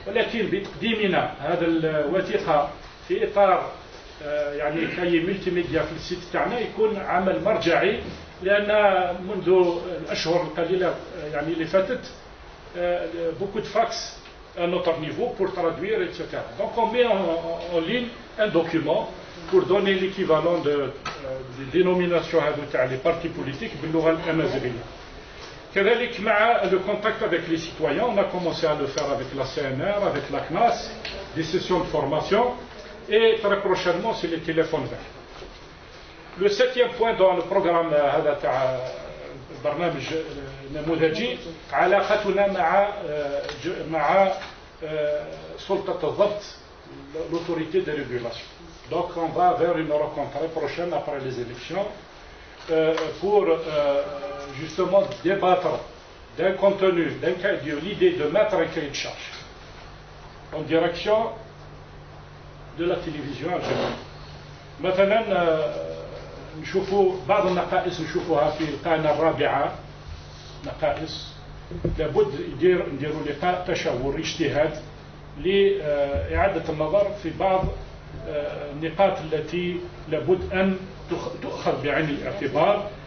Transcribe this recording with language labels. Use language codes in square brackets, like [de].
[ar] ولكن بتقديمنا هذا الوثيقة في إطار يعني كي ملتي ميديا في السيت تاعنا يكون عمل مرجعي، لأن منذ الأشهر القليلة يعني اللي فاتت [fr] beaucoup de fax à notre niveau pour traduire, etc. Donc on met en ligne un document pour donner l'équivalent des dénominations تاع les partis politiques [ar] باللغة الأمازيغية. كذلك مع [fr] le contact avec les citoyens, on a commencé à le faire avec la CNR, avec la CNAS, des sessions de formation, et très prochainement c'est les téléphones verts. Le septième point dans le programme [ar] هذا تاع برنامج نموذجي علاقتنا مع سلطة الضبط [fr] l'autorité de régulation. Donc on va vers une rencontre très prochaine après les élections pour justement débattre d'un contenu, de l'idée de mettre un cahier de charge en direction de la télévision algérienne. [ar] مثلا نشوفوا بعض النقائص نشوفوها في القناة الرابعة، نقائص لابد نديروا لقاء تشاور اجتهاد لإعادة النظر في بعض النقاط التي لابد أن تؤخذ بعين الاعتبار.